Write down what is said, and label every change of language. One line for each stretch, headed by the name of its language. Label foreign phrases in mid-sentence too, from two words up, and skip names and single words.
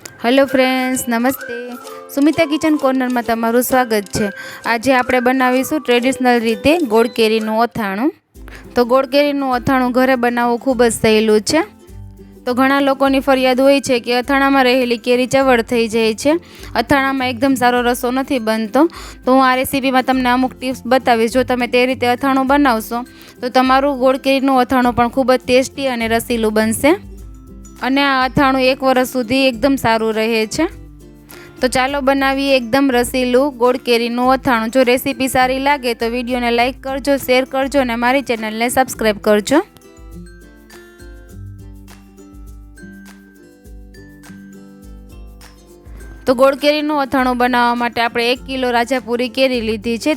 English: hello friends,
Hindi: नमस्ते। सुमिता किचन कॉर्नर में तमारुं स्वागत है।
Gujarati: આજ આપણે બનાવીશું ટ્રેડિશનલ રીતે ગોળ કેરીનું અથાણું। તો ગોળ કેરીનું અથાણું ઘરે બનાવવું ખૂબ જ સહેલું છે। તો ઘણા લોકોની ફરિયાદ હોય છે કિ અથાણામાં રહેલી કેરી ચવડ થઈ જાય છે, અથાણામાં એકદમ સારો રસો નથી બનતો। તો હું આ રેસિપીમાં તમને અમુક ટિપ્સ બતાવીશ। જો તમે તે રીતે અથાણું બનાવશો તો તમારું ગોળ કેરીનું અથાણું પણ ખૂબ જ ટેસ્ટી અને રસીલું બનશે અને આ અથાણું 1 વર્ષ સુધી એકદમ સારું રહે છે। તો ચાલો બનાવીએ એકદમ રસીલું ગોળ કેરીનું અથાણું। જો રેસીપી સારી લાગે તો વિડીયોને લાઈક કરજો, શેર કરજો અને મારી ચેનલને સબસ્ક્રાઈબ કરજો। તો ગોળ કેરીનું અથાણું બનાવવા માટે આપણે 1 કિલો રાજાપુરી કેરી લીધી છે।